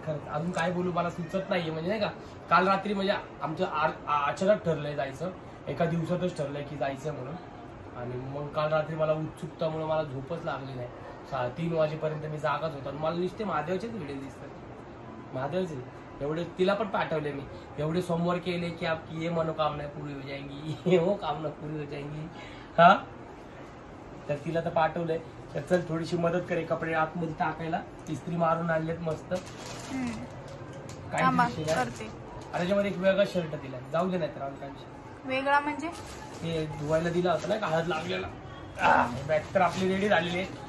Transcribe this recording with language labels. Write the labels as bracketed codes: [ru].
[mr] खरंच अजून काय बोलू मला सुचत नाहीये. म्हणजे नाही का, काल रात्री म्हणजे आमचं अचानक ठरलंय जायचं, एका दिवसातच ठरलंय की जायचं म्हणून. आणि मग काल रात्री मला उत्सुकतामुळे मला झोपच लागली नाही. 3 वाजेपर्यंत मी जागाच होतो. मला नुसते महादेवचेच व्हिडिओ दिसतात, महादेवचे. एवढे तिला पण पाठवले मी. एवढे सोमवार केले की [hi] आपकी ये मनोकामना पूरी हो जाएंगी, वो कामना पूरी हो जाएंगी. [mr] हा तर तिला तर पाठवलंय. तर चल थोडीशी मदत करे, कपडे आतमध्ये टाकायला. इस्त्री मारून आणलेत मस्त. काय त्याच्यामध्ये एक वेगळा शर्ट दिला, जाऊ दे नाही तर काय वेगळा म्हणजे हे धुवायला दिला होता ना, हळद लागलेला. बॅग तर आपली रेडी झालेली आहे.